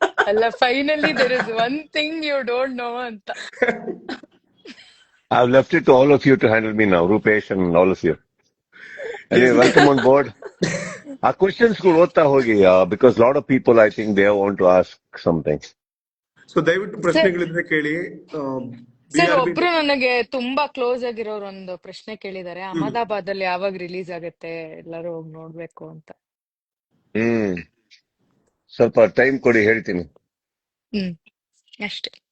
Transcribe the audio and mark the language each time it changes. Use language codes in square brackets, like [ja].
[en] ಅಲ್ಲ, finally there is one thing you don't know ಅಂತ. I've left it to all of you to handle me now, Rupesh and all of you. Anyway, welcome on board. Our questions could [kn] ಓದ್ತಾ ಹೋಗಿ [en] because a lot of people, I think, they want to ask something. [kn] So ದಯವಿಟ್ಟು ಪ್ರಶ್ನೆಗಳಿದ್ರೆ ಕೇಳಿ. Sir, ಒಬ್ರು ನನಗೆ ತುಂಬಾ close ಆಗಿರೋರು ಒಂದು ಪ್ರಶ್ನೆ ಕೇಳಿದ್ದಾರೆ. ಅಹಮದಾಬಾದ್ ಅಲ್ಲಿ ಯಾವಾಗ ರಿಲೀಸ್ ಆಗುತ್ತೆ, ಎಲ್ಲರೂ ಹೋಗಿ ನೋಡ್ಬೇಕು ಅಂತ. ಸ್ವಲ್ಪ ಟೈಮ್ ಕೊಡಿ, ಹೇಳ್ತೀನಿ. ಅಷ್ಟೇ.